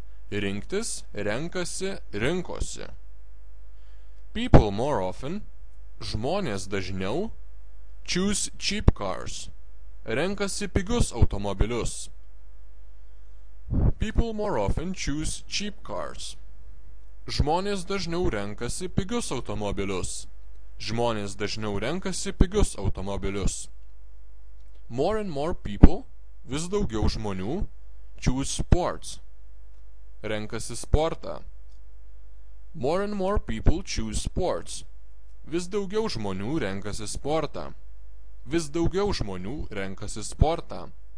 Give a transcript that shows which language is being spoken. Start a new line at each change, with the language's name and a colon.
Lithuanian: Rinktis, renkasi, rinkosi.
English: People more often,
Lithuanian: žmonės dažniau,
English: choose cheap cars.
Lithuanian: Renkasi pigius automobilius.
English: People more often choose cheap cars.
Lithuanian: Žmonės dažniau renkasi pigius automobilius. Žmonės dažniau renkasi pigius automobilius.
English: More and more people,
Lithuanian: vis daugiau žmonių,
English: choose sports.
Lithuanian: Renkasi sportą.
English: More and more people choose sports.
Lithuanian: Vis daugiau žmonių renkasi sportą. Vis daugiau žmonių renkasi sportą.